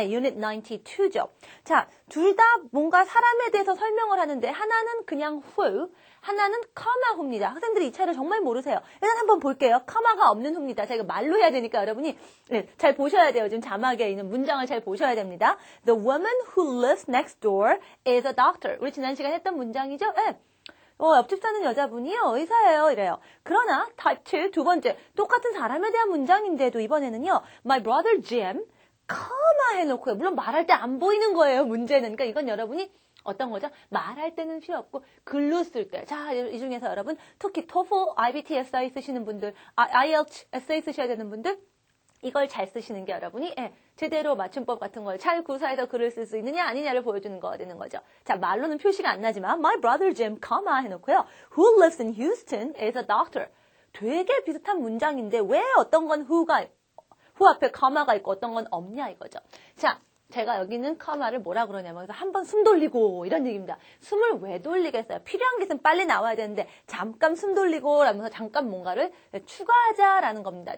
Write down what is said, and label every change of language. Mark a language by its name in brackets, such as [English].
[Korean] Unit 92죠. 자, 둘 다 뭔가 사람에 대해서 설명을 하는데 하나는 그냥 who, 하나는 comma who입니다. 학생들이 이 차이를 정말 모르세요. 일단 한번 볼게요. comma가 없는 who입니다. 제가 말로 해야 되니까 여러분이 잘 보셔야 돼요. 지금 자막에 있는 문장을 잘 보셔야 됩니다. [English] The woman who lives next door is a doctor. [Korean] 우리 지난 시간에 했던 문장이죠? 옆집 사는 여자분이요, 의사예요, 이래요. 그러나 type 2, 두 번째, 똑같은 사람에 대한 문장인데도 이번에는요, my brother Jim, comma 해놓고요. 물론 말할 때 안 보이는 거예요, 문제는. 그러니까 이건 여러분이 어떤 거죠? 말할 때는 필요 없고 글로 쓸 때. 자, 이 중에서 여러분 특히 TOEFL, IBT 에세이 쓰시는 분들, IELTS 에세이 쓰셔야 되는 분들 이걸 잘 쓰시는 게 여러분이 제대로 맞춤법 같은 걸 잘 구사해서 글을 쓸 수 있느냐 아니냐를 보여주는 거가 되는 거죠. 자, 말로는 표시가 안 나지만 [English] My brother Jim, [Korean] 해놓고요. [English] Who lives in Houston is a doctor. [Korean] 되게 비슷한 문장인데 왜 어떤 건 who 앞에 comma가 있고 어떤 건 없냐 이거죠. 자, 제가 여기는 comma를 뭐라 그러냐면 한번 숨 돌리고 이런 얘기입니다. 숨을 왜 돌리겠어요? 필요한 게 있으면 빨리 나와야 되는데 잠깐 숨 돌리고 라면서 잠깐 뭔가를 추가하자라는 겁니다.